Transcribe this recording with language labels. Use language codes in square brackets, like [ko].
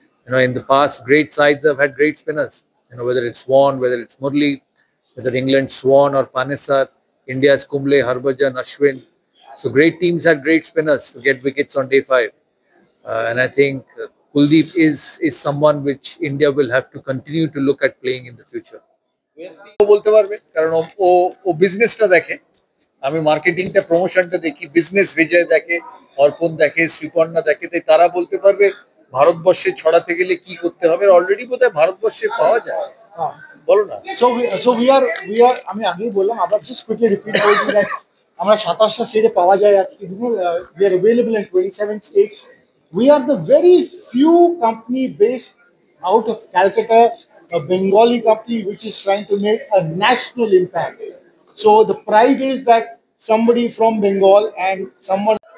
[en] In the past, great sides have had great spinners. Whether it's Swan, whether it's Murli, whether England Swan or Panesar, India's Kumble, Harbhajan, Ashwin. So great teams had great spinners to get wickets on day 5. And I think Kuldeep is someone which India will have to continue to look at playing in the future. [bn] বলতে পারবে, কারণ ও বিজনেসটা দেখে, আমি মার্কেটিংটা, প্রমোশনটা দেখি, business বিজয় দেখে, অর্পণ দেখে, শ্রীপর্ণা দেখে, তাই তারা বলতে পারবে ভারতবর্ষে ছড়াতে গেলে কি করতে হবে। অলরেডি বোধহয় ভারতবর্ষে পাওয়া যায়, বলো না। [en] So we are [bn] আমি আগেই বললাম, আবার [en] just quickly repeat [bn] করছি that আমরা 27টা স্টেটে পাওয়া যায় আজকে। [en] We are available in 27 states. We are the very few company based out of Calcutta, a Bengali company which is trying to make a national impact. So the pride is that somebody from Bengal and someone